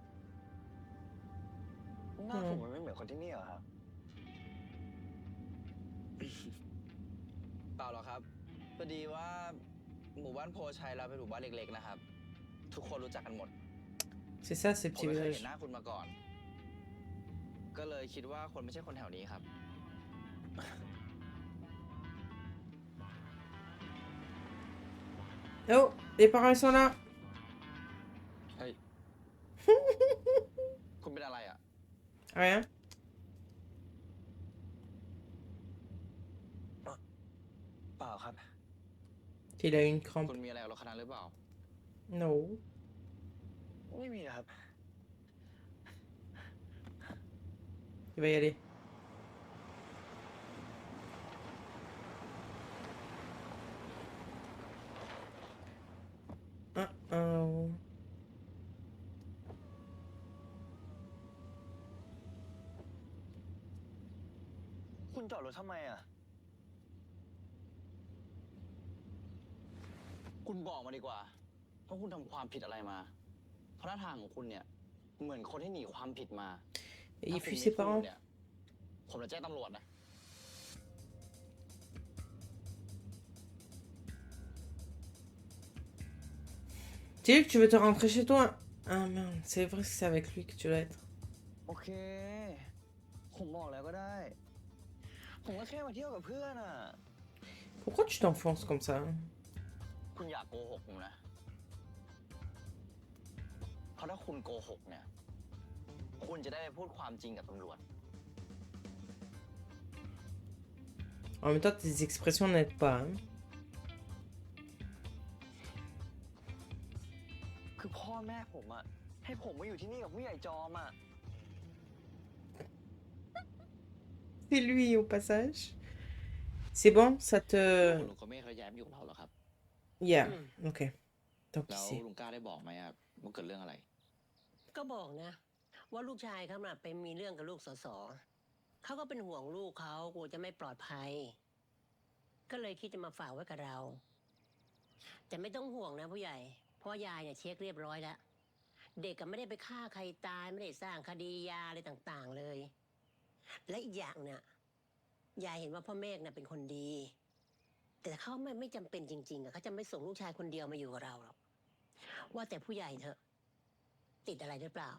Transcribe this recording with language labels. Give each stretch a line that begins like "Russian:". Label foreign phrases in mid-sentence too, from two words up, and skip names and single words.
Thai: หน้าผมมันไม่เหมือนคนที่นี่เหรอครับ เปล่าหรอกครับ พอดีว่าหมู่บ้านโพชัยเราเป็นหมู่บ้านเล็กๆนะครับ ทุกคนรู้จักกันหมด
French: C'est ça, ces
Thai: ผม
French: petits
Thai: ไม่เคย
French: villages.
Thai: เห็นหน้าคุณมาก่อน ก็เลยคิดว่าคนไม่ใช่คนแถวนี้ครับ
French: Oh, les parents ils sont là.
Thai: เฮ้ย คุณเป็นอะไรอ่ะ
French: Rien.
Thai: เปล่าครับ
French: Il a une
Thai: คุ
French: crampe.
Thai: ณมีอะไรกับรถคันนั้นหรือเปล่า
English: No.
Thai: ไม่มีครับ
French: Il va y aller. Oh.
Thai: คุณจอดรถทำไมอ่ะ คุณบอกมาดีกว่าว่าคุณทำความผิดอะไรมา เพราะหน้าทางของคุณเนี่ย เหมือนคนที่หนีความผิดมา
French: Et
Thai: ถ้า
French: il
Thai: คุณ
French: fuit
Thai: ไม่
French: ses
Thai: พูด
French: parents.
Thai: เนี่ย ผมจะแจ้งตำรวจนะ
French: Tu dis que tu veux te rentrer chez toi? Ah merde, c'est vrai que c'est avec lui que tu dois être.
Thai: โอเค ผมบอกแล้วก็ได้ ผมก็แค่มาเที่ยวกับเพื่อนอ่ะ
French: Pourquoi tu t'enfonces comme ça?
Thai: คุณอยากโกหกผมนะ เพราะถ้าคุณโกหกเนี่ย คุณจะได้ไปพูดความจริงกับตำรวจ
French: En même temps, tes expressions n'aident pas. Hein.
Thai: คือพ่อแม่ผมอ่ะ ให้ผมมาอยู่ที่นี่กับผู้ใหญ่จอมอ่ะ
French: C'est lui au passage. C'est bon, ça
Thai: คุ
French: te.
Thai: ณลุงก็ไม่เคยย้ายมาอยู่กับเราหรอครับ
English: Yeah, ok. Tant
Thai: แล้
French: pis
Thai: ว
French: c'est.
Thai: ลุงกล้าได้บอกไหมครับว่าเกิดเรื่องอะไร ก็บอกนะ ว่าลูกชายเขาน่ะไปมีเรื่องกับลูกสสเขาก็เป็นห่วงลูกเขากลัวจะไม่ปลอดภัย ก็เลยคิดจะมาฝากไว้กับเรา แต่ไม่ต้องห่วงนะผู้ใหญ่เพราะยายเนี่ยเช็คเรียบร้อยแล้ว เด็กก็ไม่ได้ไปฆ่าใครตายไม่ได้สร้างคดียาอะไรต่างๆเลย และอีกอย่างเนี่ยยายเห็นว่าพ่อเมฆเนี่ยเป็นคนดี แต่เขาไม่จำเป็นจริงๆอะเขาจะไม่ส่งลูกชายคนเดียวมาอยู่กับเราหรอกว่าแต่ผู้ใหญ่เถอะ ติดอะไรหรือเปล่า